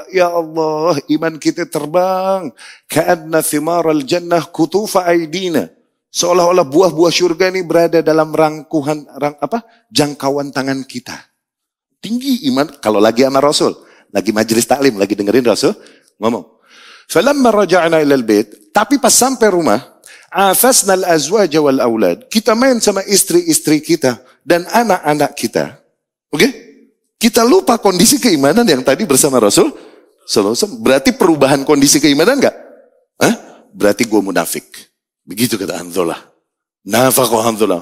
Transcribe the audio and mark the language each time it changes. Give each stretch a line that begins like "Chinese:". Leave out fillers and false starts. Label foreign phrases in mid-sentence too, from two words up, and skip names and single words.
Indonesian: Ya Allah, iman kita terbang.
Arabic: كأننا ثمار الجنة قطوف أيدينا.
Indonesian: Seolah-olah buah-buah syurga ini berada dalam jangkauan tangan kita. Tinggi iman kalau lagi sama Rasul. Lagi majelis taklim, lagi dengerin Rasul ngomong.
Arabic: فلما رجعنا إلى البيت.
Indonesian: Tapi pas sampai rumah,
Arabic: عافسنا الأزواج والأولاد.
Indonesian: Kita main sama istri-istri kita dan anak-anak kita. Oke? Kita lupa kondisi keimanan yang tadi bersama Rasul
Arabic: صلى الله عليه وسلم.
Indonesian: Berarti perubahan kondisi keimanan enggak? Berarti gue munafik. Begitu kata Hanzalah. Nafaqah Hanzalah.